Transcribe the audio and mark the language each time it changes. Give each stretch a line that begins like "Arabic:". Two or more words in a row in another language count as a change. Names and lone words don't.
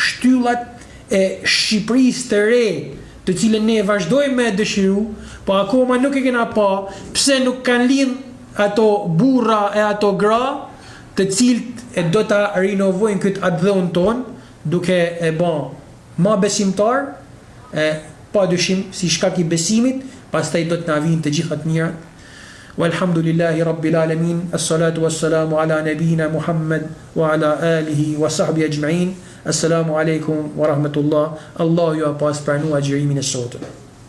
Albanian: shtyllat e Shqipërisë të re, të cilën ne vazhdojmë me dëshiru, po akoma nuk e kena pa pse nuk kanë lidh ato burra e ato gra, të cilët e do ta rinovojnë këtë atdhën ton, duke e bën ma besimtar, pa dyshim si shkak i besimit, pastaj do të na vinë të gjitha të mirat.
Arabic: والحمد لله رب العالمين, الصلاة والسلام على نبينا محمد وعلى آله وصحبه أجمعين. السلام عليكم ورحمة الله.
Albanian: Allah ju a pas pranua agjërimin e sotëm.